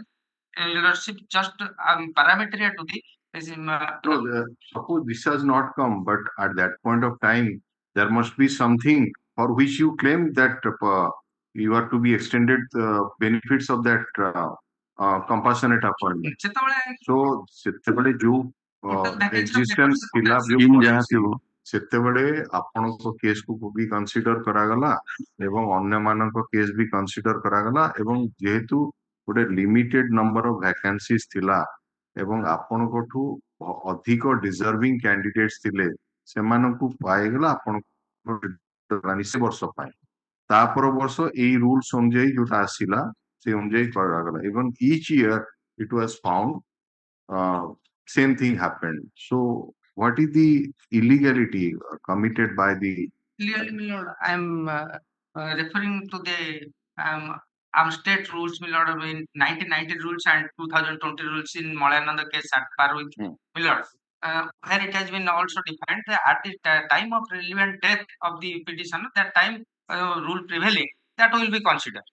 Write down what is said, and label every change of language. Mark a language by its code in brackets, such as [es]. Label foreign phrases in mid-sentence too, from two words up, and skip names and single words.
[en] Lordship just parameter to the No, suppose this has not come, but at that point of time, there must be something for which you claim that you are to be extended the benefits of that compassionate appointment. So, [or] ସେତେବେଳେ ଯୋଉ existence ଥିଲା ଯୋଉ policy, ସେତେବେଳେ ଆପଣଙ୍କ କେସ୍ କୁ ବି କନସିଡର କରାଗଲା ଏବଂ ଅନ୍ୟମାନଙ୍କ କେସ୍ ବି କନସିଡର କରାଗଲା ଏବଂ ଯେହେତୁ ଗୋଟେ [en] limited number of vacancies [or] ଥିଲା ଏବଂ ଆପଣଙ୍କଠୁ ଅଧିକ [en] deserving candidates [or] ଥିଲେ ସେମାନଙ୍କୁ ପାଇଗଲା ଆପଣଙ୍କ ସେ ବର୍ଷ ପାଇଁ ତାପର ବର୍ଷ ଏଇ ରୁଲ୍ସ ଅନୁଯାୟୀ ଯୋଉଟା ଆସିଲା ସେ ଅନୁଯାୟୀ କରାଗଲା ଏବଂ [en] each year it was found same thing happened. So what is the illegality committed by the clearly, my lord, I am referring to the state rules, my lord, in 1990 rules and 2020 rules in Malayananda case at par with my lord, where it has been also defined that at the time of relevant death of the petitioner, that time rule prevailing, that will be considered.